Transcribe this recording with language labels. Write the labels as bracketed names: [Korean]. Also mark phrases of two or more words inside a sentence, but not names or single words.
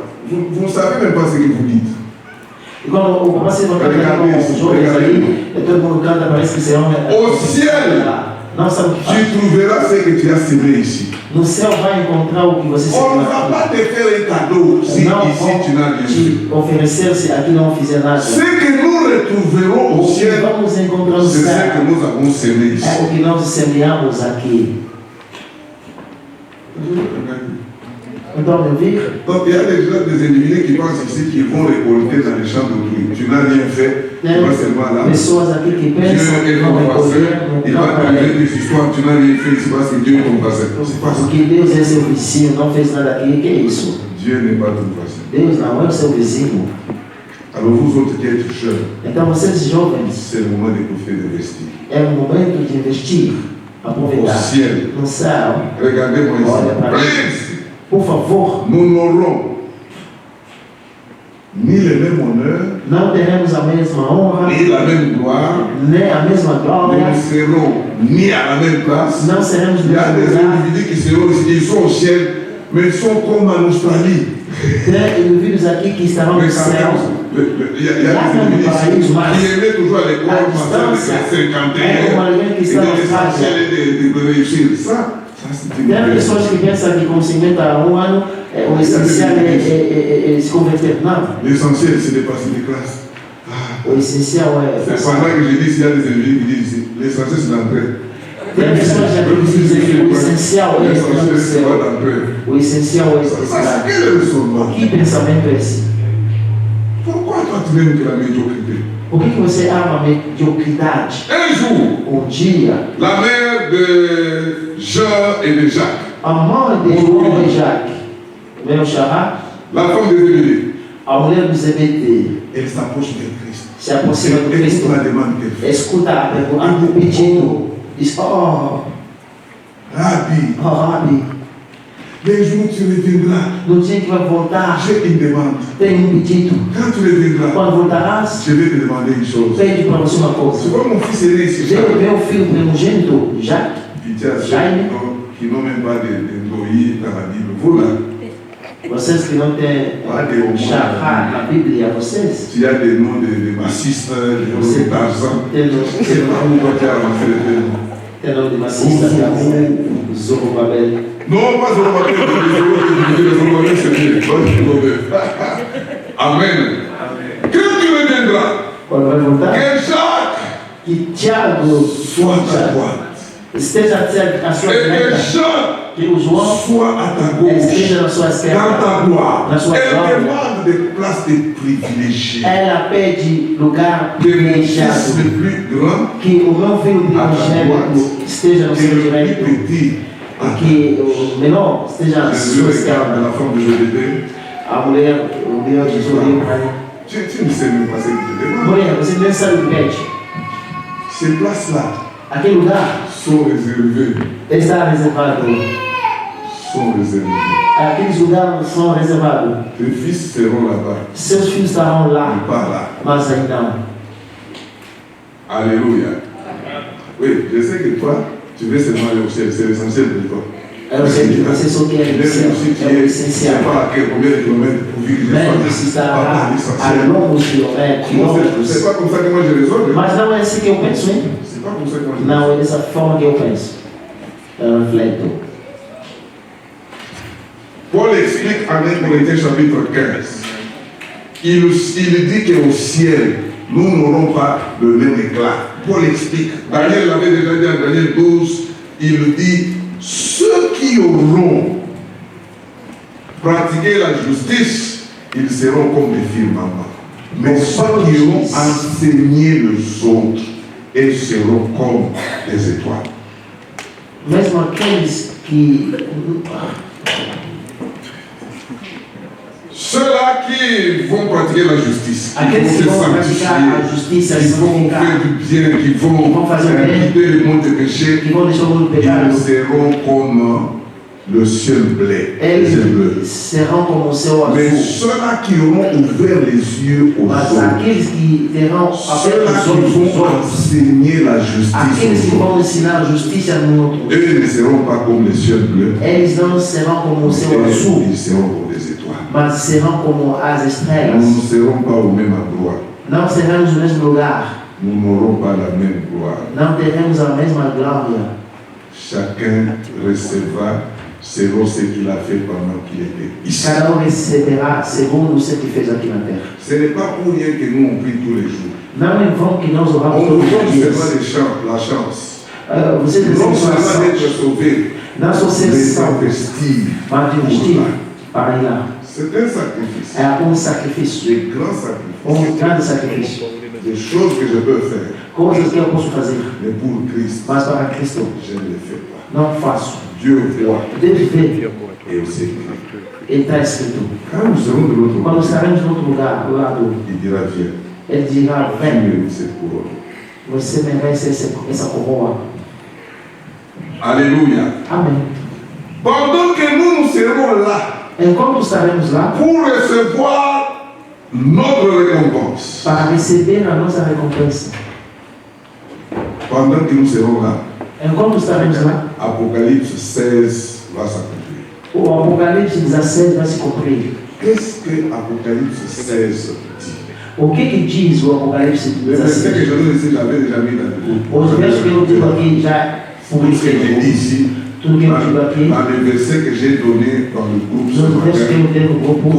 [French] Vous ne savez même pas ce que vous dites. [Portuguese] E quando o papai se vai cantar com os jovens ali, todo mundo canta, parece que serão. [French] Au ciel, [Portuguese] não sabe o que faz. [French] tu trouveras ce que tu as semé ici. [Portuguese] No céu vai encontrar o que você [French] On ne va pas te faire un cadeau si ici tu n'as rien fait. [Portuguese] Oferecer se aqui não fizer nada. [French] Ce que nous retrouverons au ciel, [Portuguese] vamos encontrar no [French] c'est [Portuguese] céu. [French] ce que nous avons semé ici. [Portuguese] É o que nós semeamos aqui. Então, meu filho. [French] Donc il y a des individus qui pensent ici qu'ils vont récolter dans les champs d'autrui. Tu n'as rien fait, tu vas seulement là. [Portuguese] Pessoas aqui que [French] Dieu [Portuguese] pensam [French] est ton voisin, il va te donner des histoires, tu n'as rien fait ici parce que Dieu est ton voisin. C'est pas ça. [Portuguese] Porque Deus é seu vizinho, não fez nada aqui, que é isso? [French] Dieu n'est pas ton voisin. [Portuguese] Deus não é o seu vizinho. [French] Alors vous autres qui êtes jeunes, [Portuguese] Então, vocês jovens, [French] c'est le moment de vous faire investir. [Portuguese] é o momento de investir, aproveitar. [French] Au ciel. [Portuguese] No céu, [French] Regardez-moi [Portuguese] olha para mim. [French] ici. [Portuguese] Por favor, [French] Nous n'aurons ni le même honneur, [Portuguese] não teremos a mesma honra, [French] ni la même gloire, [Portuguese] nem a mesma [French] nous [Portuguese] glória, [French] ne serons ni à la même place. [Portuguese] não seremos [French] Il y a [Portuguese] no [French] des [Portuguese] mesmo lugar. [French] individus qui seront ici, ils sont au ciel, mais ils sont comme en Australie. [Portuguese] Tem indivíduos aqui que estarão no céu. [French] Il y a des individus ici qui aimaient toujours à l'école penser à 51 et de l'essentiel et de réussir. Ça c'est une [Portuguese] Tem pessoas que pensam que com 51 anos o essencial é se converter. Não. [French] L'essentiel, c'est de passer des classes. [Portuguese] O essencial é. [French] C'est pendant que je dis s'il y a des individus qui disent ici, l'essentiel c'est d'entrer. [Portuguese] Tem pessoas que dizem que o essencial é [French] L'essentiel c'est pas [Portuguese] o [French] d'entrer. [Portuguese] O essencial é [French] Ça, [Portuguese] esperar. [French] quel est le raisonnement? [Portuguese] Que pensamento é esse? [French] Pourquoi toi tu n'aimes que la médiocrité? [Portuguese] Por que você ama a mediocridade? [French] Un jour, [Portuguese] Dia, [French] la mère de Jean et de Jacques, [Portuguese] a mãe de João e Jacques, meu xará, [French] la femme de Zébédée, [Portuguese] a mulher do Zebedeu, [French] elle s'approche de Christ. [Portuguese] se aproxima do [French] Elle [Portuguese] Cristo, [French] écoute la demande qu'elle fait. [Portuguese] escuta a pergunta, o pedido, diz: Oh, [French] Rabbi, [Portuguese] Rabi, [French] les jours où tu reviendras, [Portuguese] no dia que vai voltar, [French] j'ai une demande. [Portuguese] tem pedido. [French] Quand tu reviendras, [Portuguese] Quando voltarás, [French] je vais te demander une chose. [Portuguese] pede para você uma [French] C'est [Portuguese] coisa. [French] pas mon fils aîné ici, [Portuguese] Dê o [French] Jacques. [Portuguese] meu filho primogênito, Jacques, [French] Pitié à ceux qui n'ont même pas de loyer dans la Bible. Vous là, [Portuguese] vocês que não têm xará na Bíblia, vocês, [French] s'il y a des noms de bassistes, des noms d'argent, [Portuguese] tem [French] c'est pas où on va avancer le thème. [Portuguese] nome de macista, Zorobabel. [French] Non, pas Zorobabel, Zorobabel, c'est Amen. Quand tu reviendras, [Portuguese] Quando vai voltar, [French] que Jacques [Portuguese] que Tiago [French] soit à droite [Portuguese] esteja à sua [French] et que [Portuguese] direita, [French] Jean [Portuguese] que o João [French] soit à ta gauche [Portuguese] esteja na sua [French] dans [Portuguese] esquerda. [French] ta gloire. [Portuguese] Na sua [French] Elle [Portuguese] glória. [French] demande des places de privilégiés. [Portuguese] Ela pede lugar [French] Que mon fils [Portuguese] privilegiado, [French] le plus grand, [Portuguese] que o meu filho primogênito esteja no [French] que [Portuguese] seu [French] le [Portuguese] direito, [French] plus petit, [Portuguese] que o menor esteja na [French] Jésus [Portuguese] sua [French] regarde [Portuguese] esquerda. [French] la femme de Jobédée. [Portuguese] A mulher, o Deus de João, [French] Tu ne sais même pas ce que tu demandes. [Portuguese] mulher, você nem sabe o que pede. [French] Ces places-là [Portuguese] Aquele lugar [French] sont réservées. [Portuguese] está reservado. [French] Sont réservées. [Portuguese] Aqueles lugares são reservados. [French] Tes fils seront là-bas, [Portuguese] Seus filhos estarão [French] mais [Portuguese] lá, [French] pas là. [Portuguese] mas aí não. [French] Alléluia. Oui, je sais que toi, tu veux seulement aller au ciel, c'est l'essentiel pour toi. [Portuguese] Eu sei que você só quer [French] Même [Portuguese] o céu, [French] si tu [Portuguese] é o [French] es, je ne [Portuguese] essencial. [French] sais pas à quel combien de kilomètres pour vivre [Portuguese] Mesmo se [French] pas [Portuguese] está [French] dans [Portuguese] a [French] l'essentiel. [Portuguese] longos quilômetros, [French] Non, c'est pas comme ça que moi je raisonne. [Portuguese] mas não é assim que eu penso, [French] hein? C'est pas comme ça que moi je [Portuguese] Não [French] raisonne. [Portuguese] é dessa forma que eu penso. Eu refleto. [French] Paul explique en 1 Corinthiens chapitre 15. Il dit qu'au ciel, nous n'aurons pas le même éclat. Paul explique. Daniel l'avait déjà dit en Daniel 12. Il dit, ceux qui auront pratiqué la justice, ils seront comme des firmaments. Mais ceux qui auront enseigné les autres, ils seront comme des étoiles. [Portuguese] Mesmo aqueles que [French] Ceux-là qui vont pratiquer la justice, qui [Portuguese] aqueles [French] vont [Portuguese] que [French] se [Portuguese] vão praticar a [French] sanctifier, [Portuguese] justiça, [French] qui vont faire du bien, qui vont [Portuguese] vont fazer o bem, [French] quitter le monde des péchés, [Portuguese] que vão deixar o mundo pecar, [French] ils seront comme le ciel bleu. [Portuguese] Eles serão como o céu [French] Mais [Portuguese] azul. [French] ceux-là qui auront ouvert les yeux aux [Portuguese] Mas [French] autres, [Portuguese] aqueles que terão [French] ceux-là [Portuguese] aberto os [French] qui [Portuguese] olhos dos [French] vont [Portuguese] outros, [French] enseigner la justice [Portuguese] aqueles que [French] aux autres, [Portuguese] vão ensinar a justiça no outro, [French] eux ne seront pas comme les cieux bleus, [Portuguese] eles não serão como o céu azul, [French] ils seront comme des étoiles. [Portuguese] mas serão como as [French] Nous [Portuguese] estrelas. [French] ne serons pas au même endroit. [Portuguese] Não seremos no mesmo lugar, [French] Nous n'aurons pas la même gloire. [Portuguese] não teremos a mesma glória. [French] Chacun recevra selon ce qu'il a fait pendant qu'il était ici. [Portuguese] Cada receberá segundo o que fez aqui na terra. [French] Ce n'est pas pour rien que nous on prie tous les jours. [Portuguese] Não em vão que nós oramos [French] On nous [Portuguese] todos os [French] donne [Portuguese] dias. [French] seulement la chance. [Portuguese] Você tem [French] Non [Portuguese] salvação, [French] seulement d'être sauvé, [Portuguese] não só ser [French] mais [Portuguese] salvo, [French] d'investir. [Portuguese] mas de investir para ir lá. [French] C'est un sacrifice. [Portuguese] É sacrifício, [French] De grands sacrifices. [Portuguese] grande sacrifício. [French] Des choses que je peux faire. [Portuguese] Coisas que eu posso fazer, [French] Mais pour Christ, [Portuguese] mas para Cristo [French] je ne les fais pas. [Portuguese] não faço. [French] Dieu voit [Portuguese] Deus vê [French] et aussi. [Portuguese] e está escrito. [French] Quand nous serons de l'autre [Portuguese] Quando [French] côté, [Portuguese] estaremos no outro lugar, ao lado, [French] il dira viens, [Portuguese] Ele dirá: [French] tu [Portuguese] vem, [French] mérites cette couronne. [Portuguese] você merece essa coroa. [French] Alléluia. [Portuguese] Amém. [French] Pendant que nous serons là [Portuguese] Enquanto estaremos lá, [French] pour recevoir notre récompense, [Portuguese] para receber a nossa recompensa. [French] pendant que nous serons là, [Portuguese] Enquanto estaremos lá, [French] Apocalypse 16 va s'accomplir. [Portuguese] o Apocalipse 17 vai se cumprir. [French] Qu'est-ce que Apocalypse 16 dit? [Portuguese] O que diz o Apocalipse [French] Le verset que [Portuguese] 17? [French] je donne ici, j'avais déjà mis dans le groupe. [Portuguese] Os versos que eu digo aqui já [French] Tout ce que j'ai dit ici, [Portuguese] tudo que eu digo aqui, [French] dans les versets que j'ai donnés dans le groupe ce [Portuguese] nos versos que [French] matin, [Portuguese] eu dei no grupo,